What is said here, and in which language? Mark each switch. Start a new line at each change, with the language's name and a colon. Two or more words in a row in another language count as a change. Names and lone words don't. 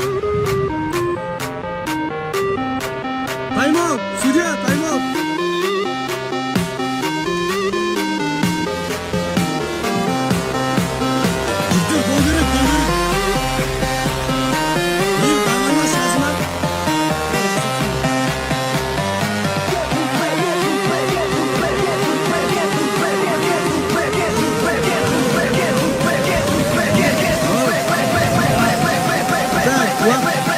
English: Time out.
Russian: Судья,
English: time out.
Turkish: Dur, gol gerek. Hayır, darlanmaz lazım lan.
Russian: Так, ладно.